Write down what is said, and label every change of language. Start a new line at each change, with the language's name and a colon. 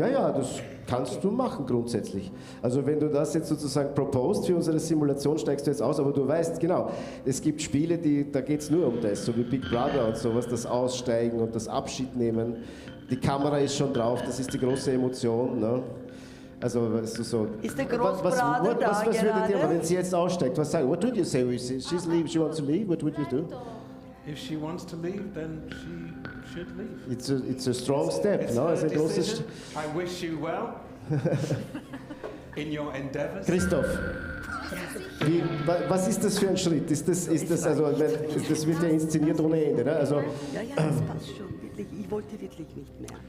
German: Ja, das kannst du machen grundsätzlich. Also wenn du das jetzt sozusagen proposed für unsere Simulation, steigst du jetzt aus, aber du weißt genau, es gibt Spiele, da geht es nur um das, so wie Big Brother und sowas, das Aussteigen und das Abschied nehmen. Die Kamera ist schon drauf, das ist die große Emotion. Ne? Also weißt du so. Ist der Großbruder da was würdet ihr, wenn sie jetzt aussteigt, was sagen?
English: What would you say? She's leave, she wants to leave, what would you do? If she wants to leave, then she should leave. It's a strong step, it's no? her It's a decision. I wish you well in your endeavors.
German: Christoph, was ist das für ein Schritt? Ist das also, das wird ja inszeniert ohne Ende, ne? Also, ja, das passt schon, wirklich. Ich wollte wirklich nicht mehr.